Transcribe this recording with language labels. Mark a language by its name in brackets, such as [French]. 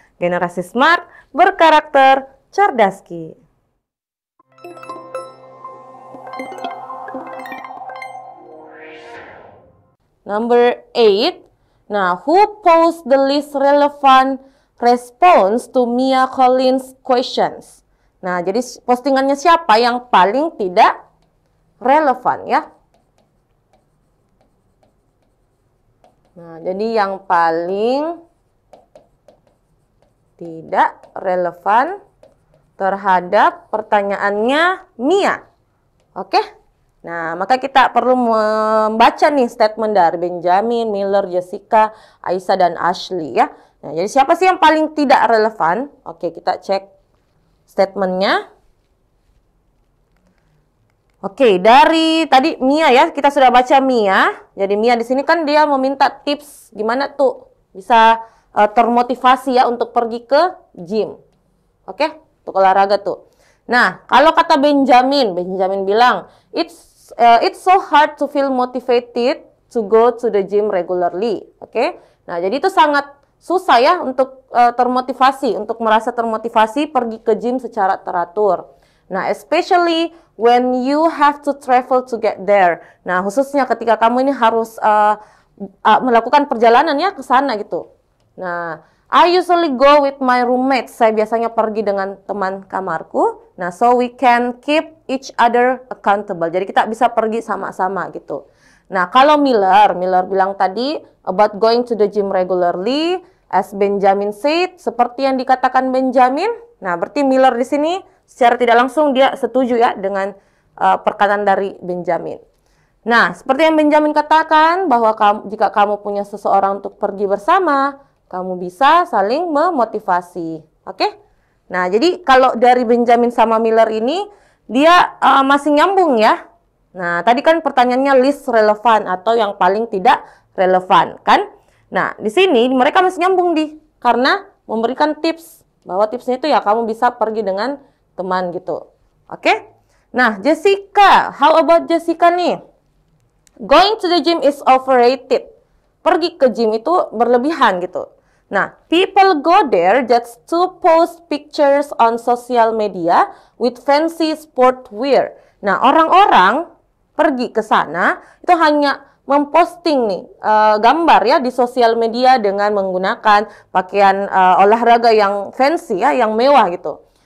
[Indonesian] Generasi Smart, berkarakter, cerdaski. [English] Number 8. Nah, who posed the least relevant response to Mia Collins' questions? [Indonesian] Nah, jadi postingannya siapa yang paling tidak relevan ya? Nah, jadi yang paling tidak relevan terhadap pertanyaannya Mia. Oke? Nah, maka kita perlu membaca nih statement dari Benjamin, Miller, Jessica, Aisyah, dan Ashley ya. Nah, jadi siapa sih yang paling tidak relevan? Oke, kita cek statementnya. Oke, dari tadi Mia ya, kita sudah baca Mia. Jadi Mia di sini kan dia meminta tips gimana tuh bisa termotivasi ya untuk pergi ke gym. Oke, untuk olahraga tuh. Nah, kalau kata Benjamin bilang, [English] it's so hard to feel motivated to go to the gym regularly. [Indonesian] Oke, nah jadi itu sangat susah ya untuk termotivasi, untuk merasa termotivasi pergi ke gym secara teratur. [English] Nah, especially when you have to travel to get there. [Indonesian] Nah, khususnya ketika kamu ini harus melakukan perjalanan ya ke sana gitu. [English] Nah, I usually go with my roommates. [Indonesian] Saya biasanya pergi dengan teman kamarku. [English] Nah, so we can keep each other accountable. [Indonesian] Jadi kita bisa pergi sama-sama gitu. Nah, kalau Miller bilang tadi [English] about going to the gym regularly, as Benjamin said, [Indonesian] seperti yang dikatakan Benjamin. Nah, berarti Miller di sini secara tidak langsung dia setuju ya dengan perkataan dari Benjamin. Nah, seperti yang Benjamin katakan bahwa jika kamu punya seseorang untuk pergi bersama, kamu bisa saling memotivasi. Oke? Nah, jadi kalau dari Benjamin sama Miller ini dia masih nyambung ya. Nah, tadi kan pertanyaannya least relevan atau yang paling tidak relevan kan? Nah, di sini mereka masih nyambung karena memberikan tips bahwa tipsnya itu ya kamu bisa pergi dengan teman gitu. Oke? Nah, Jessica, [English] how about Jessica [Indonesian] nih? [English] Going to the gym is overrated. [Indonesian] Pergi ke gym itu berlebihan gitu. [English] Nah, people go there just to post pictures on social media with fancy sport wear. [Indonesian] Nah, orang-orang pergi ke sana itu hanya memposting nih gambar ya di sosial media dengan menggunakan pakaian olahraga yang fancy ya, yang mewah gitu.